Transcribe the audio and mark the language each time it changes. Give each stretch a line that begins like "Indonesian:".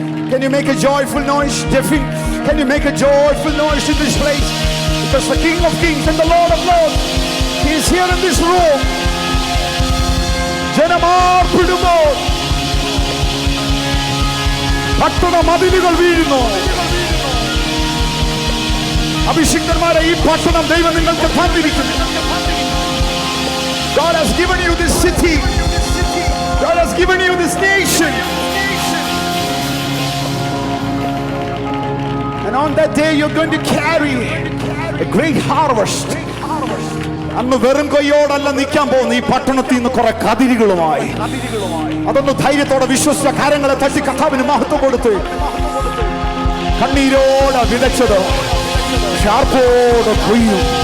English: Can you make a joyful noise, Jeffy? Can you make a joyful noise in this place? Because the King of Kings and the Lord of Lords, he is here in this room.
Malayalam: ജനമാർപ്പിടുമ്പോൾ പട്ടണ മതിലുകൾ വീഴുന്നു. അഭിഷിക്തന്മാരെ, ഈ പട്ടണം ദൈവം നിങ്ങൾക്ക് തന്നിരിക്കുന്നു.
English: God has given you this city. God has given you this nation. And on that day you're going to carry a great harvest.
Malayalam: അന്ന് വെറും കൈയോടല്ല നിൽക്കാൻ പോകുന്ന ഈ പട്ടണത്തിൽ നിന്ന് കുറെ കതിരുകളുമായി. അതൊന്ന് ധൈര്യത്തോടെ വിശ്വസിച്ച കാര്യങ്ങളെ തട്ടി കർത്താവിന് മഹത്വം കൊടുത്ത് കണ്ണീരോടെ വിതച്ചത് ഷാർപ്പോടെ കൊയ്യും.